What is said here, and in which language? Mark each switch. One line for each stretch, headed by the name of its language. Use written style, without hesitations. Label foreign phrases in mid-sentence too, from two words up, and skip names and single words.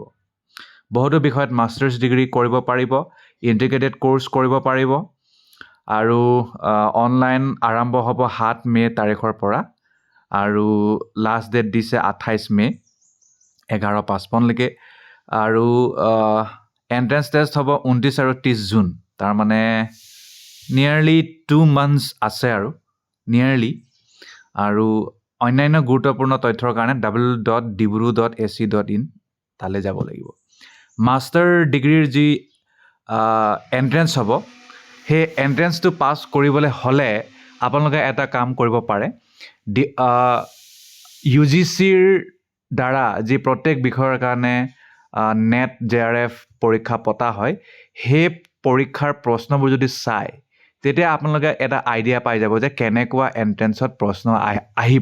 Assamese: বহুতো বিষয়ত
English: masters degree
Assamese: কৰিব পাৰিব,
English: integrated course
Assamese: কৰিব পাৰিব আৰু অনলাইন আৰম্ভ হ'ব 7 মে তাৰিখৰ পৰা আৰু
English: last date
Assamese: দিছে 28 মে 11:55লৈকে আৰু
English: entrance test
Assamese: হ'ব 29 আৰু 30 জুন। তাৰমানে
English: nearly 2 months
Assamese: আছে আৰু অন্যান্য গুৰুত্বপূৰ্ণ তথ্যৰ কাৰণে www.dibru.ac.in তালৈ যাব লাগিব। মাষ্টাৰ ডিগ্ৰীৰ যি এণ্ট্ৰেঞ্চ হ'ব, সেই এণ্ট্ৰেঞ্চটো পাছ কৰিবলৈ হ'লে আপোনালোকে এটা কাম কৰিব পাৰে। UGCৰ দ্বাৰা যি প্ৰত্যেক বিষয়ৰ কাৰণে নেট JRF পৰীক্ষা পতা হয়, সেই পৰীক্ষাৰ প্ৰশ্নবোৰ যদি চায় তেতিয়া আপোনালোকে এটা আইডিয়া পাই যাব যে কেনেকুৱা এণ্ট্ৰেঞ্চত প্ৰশ্ন আহিব।